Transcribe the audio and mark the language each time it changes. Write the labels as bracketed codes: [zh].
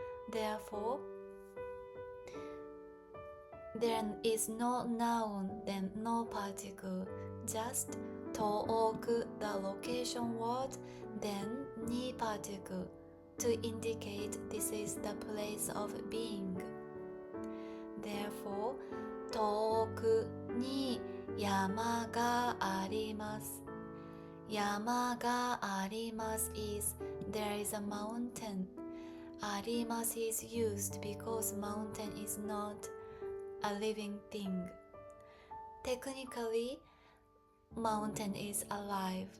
[en] Therefore, there is no noun, then no particle, just 遠く the location word, then に particle to indicate this is the place of being. Therefore, [ja] 遠くに山があります。山があります [en] is there is a mountain. あります is used because mountain is not a living thing. Technically, mountain is alive.